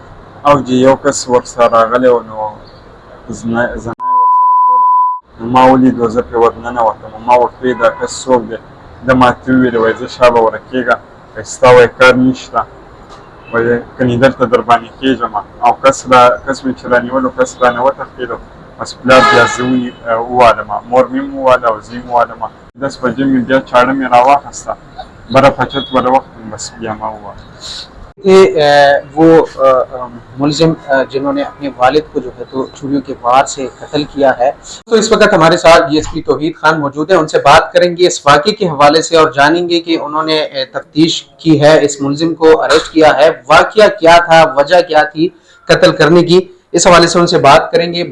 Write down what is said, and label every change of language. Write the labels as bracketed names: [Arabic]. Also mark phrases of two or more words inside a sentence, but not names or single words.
[Pashto] او چې یو کس ورسره راغلی و نو زنا یې ورسره کوله نو ما ولیدو زه پرې ورننوتم ما ورته ویل دا کس څوک دی ده ماته وویلې وایي زه شابه ورکېږه ستا وایي کار نشته وایي کنې دلته در باندې کېږم او کس مې چې رانیولو کس رانه وتښتېدو بس پلار بیا زه ووالم مور مې هم وواله او زه یې هم ووالم 10 بجې مې بیا چاړه مې راواخیسته بره پچت والا وخت بس بیا ما وواله. [Urdu] وہ ملزم جنہوں نے اپنے والد کو جو ہے تو چوریوں کے وار سے قتل کیا ہے. تو اس وقت ہمارے ساتھ DSP توحید خان موجود ہیں، ان سے بات کریں گے اس واقعے کے حوالے سے اور جانیں گے کہ انہوں نے تفتیش کی ہے، اس ملزم کو اریسٹ کیا ہے، واقعہ کیا تھا، وجہ کیا تھی قتل کرنے کی، اس حوالے سے ان سے بات کریں گے.